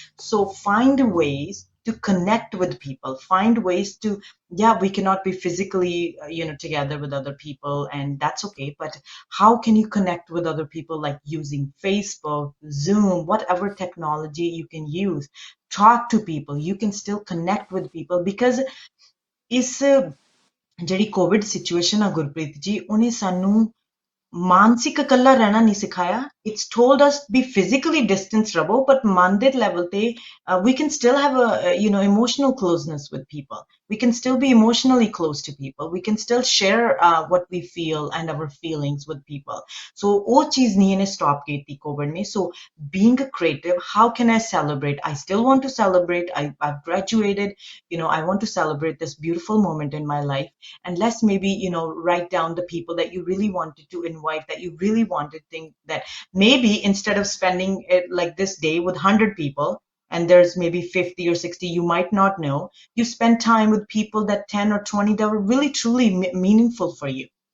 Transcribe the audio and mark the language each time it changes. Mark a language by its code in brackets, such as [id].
[en] So find ways to connect with people, find ways to, yeah, we cannot be physically together with other people, and that's okay, but how can you connect with other people, like using Facebook, Zoom, whatever technology you can use? Talk to people, you can still connect with people, because [pa] ਇਸ ਜਿਹੜੀ Covid situation ਆ ਗੁਰਪ੍ਰੀਤ ਜੀ, ਉਹਨੇ ਸਾਨੂੰ ਮਾਨਸਿਕ ਇਕੱਲਾ ਰਹਿਣਾ ਨਹੀਂ ਸਿਖਾਇਆ. [en] It's told us be physically distance ਰਵੋ, but [pa] ਮਨ ਦੇ [en] level ਤੇ we can still have a emotional closeness with people. We can still be emotionally close to people. We can still share what we feel and our feelings with people. [pa] So ਉਹ ਚੀਜ਼ ਨਹੀਂ ਇਹਨੇ stop ਕੀਤੀ COVID ਨੇ. [en] So being a creative, how can I celebrate? I still want to celebrate. I've graduated. I want to celebrate this beautiful moment in my life. And let's maybe write down the people that you really wanted to invite, that you really wanted, think that maybe instead of spending it like this day with 100 people, and there's maybe 50 or 60 you might not know, you spend time with people, that 10 or 20 that were really truly meaningful for you,